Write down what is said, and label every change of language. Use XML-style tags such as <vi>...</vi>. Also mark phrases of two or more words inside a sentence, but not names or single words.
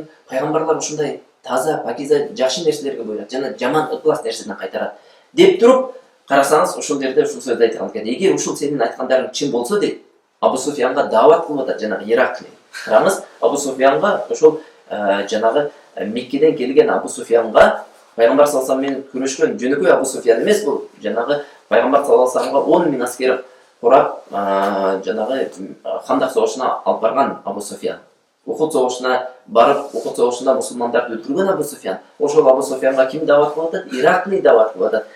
<ky>Пайгамбарлар ушундай таза, пакиза, жакшы нерселерге буйрат жана жаман ыклас нерседен кайтарат. Деп туруп, карасаңыз ошол жерде ушул сөздү айткан экен. Эгер ушул сенин айткандарың чын болсо дейт, Абу Суфьянга даават кылып атат жанагы Иракли. Караңыз, Абу Суфьянга ошол жанагы Меккеден келген Абу Суфьянга пайгамбар</ky> <ar>صلى الله عليه وسلم</ar> <ky>менен күрөшкөн жөнөкөй Абу Суфьян эмес, бул жанагы пайгамбар</ky> <ar>صلى الله عليه وسلم</ar> <ky>10 000 аскер курап, жанагы Хандак согушуна алып барган Абу Суфьян. Ухуд согушуна барып, Ухуд согушунда мусулмандарды өлтүргөн Абу Суфьян. Ошол Абу Суфьянга ким даават кылып атат? Иракли даават кылып атат.</ky>